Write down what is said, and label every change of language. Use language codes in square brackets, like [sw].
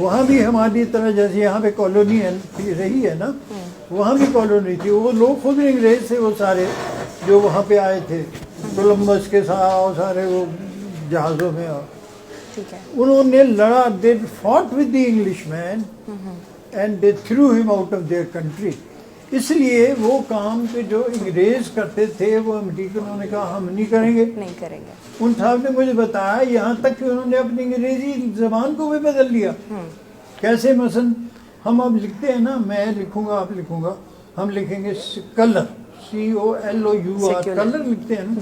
[ur] وہاں بھی ہماری طرح جیسے یہاں پہ کالونی رہی ہے نا، وہاں بھی کالونی تھی. وہ لوگ خود انگریز تھے، وہ سارے جو وہاں پہ آئے تھے کولمبس کے ساتھ، اور سارے وہ جہازوں میں. اور ٹھیک ہے. انہوں نے لڑا، [en] they fought with the Englishman and they threw him out of their country. [ur] اس لیے وہ کام کہ جو انگریز کرتے تھے وہ امریکنوں نے کہا ہم نہیں کریں گے. نہیں کریں گے. ان صاحب نے مجھے بتایا یہاں تک کہ انہوں نے اپنی انگریزی زبان کو بھی بدل لیا. کیسے؟ مثلا ہم اب لکھتے ہیں نا، میں لکھوں گا، آپ لکھوں گا، ہم لکھیں گے کلر، COLOUR، کلر لکھتے ہیں نا.